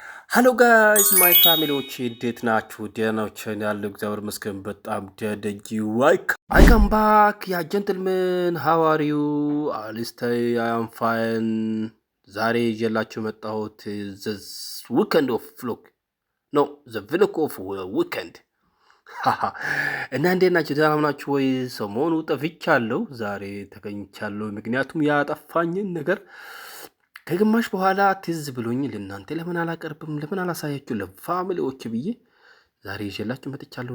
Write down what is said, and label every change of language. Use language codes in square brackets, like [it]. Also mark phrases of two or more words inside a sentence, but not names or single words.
[en] Hello guys, my family [am] እንዴት ናችሁ? ደህና ናችሁ? ያለው እግዚአብሔር ይመስገን በጣም ደህና [en] I come back, yeah gentlemen, how are you? I am fine. [am] ዛሬ ይዤላችሁ መጣሁት [en] the weekend of vlog. No, the vlog of weekend. [am] እና እንዴት ናችሁ? ደህና ናችሁ ወይ? ሰሞኑ ጠፍቻለሁ። ዛሬ ተገኝቻለሁ። ምክንያቱም ያጠፋኝን ነገር ከግማሽ በኋላ ትዝ ብሎኝ ለእናንተ ለምን አላቀርብም ለምን አላሳያችሁ ለፋሚሊዎች ብዬ ዛሬ ይዤላችሁ መጥቻለሁ።